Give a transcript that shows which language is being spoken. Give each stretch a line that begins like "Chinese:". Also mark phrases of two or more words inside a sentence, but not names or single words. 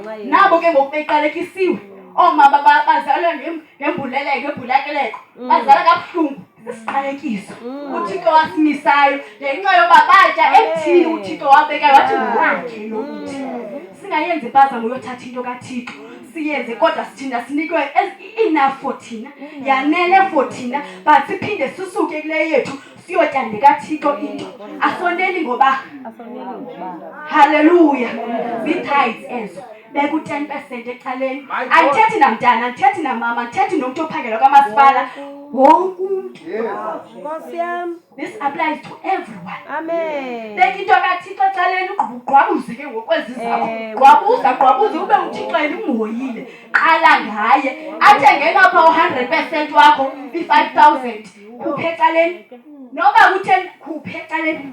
Xhosa: Nabo ke ngoku beqalekisiwe. Oomama bazalwa ngembuleleko, ngebhulakeleko. Bazala kabuhlungu. Isiqalekiso. uThixo wasimisayo ngenxa yoba batya ekuthini uThixo wabeka wathi wakhe lo mthi. Singayenzi impazamo yothatha into kaThixo siyenze kodwa sithinda sinikwe
English: enough for
Xhosa: thina, yanele for thina, but siphinde sisuke kule yethu siyotya nekaThixo into. Asoneli ngoba. Hallelujah. Zii-tithes ezo. Beka u-10% ecaleni. Andithethi namntana, andithethi namama, andithethi nomntu ophangela kwamasipala. Wonke umntu.
English: This applies to everyone.
Xhosa: Amen. Beka into kaThixo ecaleni, ugqwabuze ke ngokwezi zakho. Gqwabuza ube uThixo yena umhoyile. Qala ngaye. Athenge ngapha u100% wakho i5000. Khuphe ecaleni. Noba u10 khuphe ecaleni.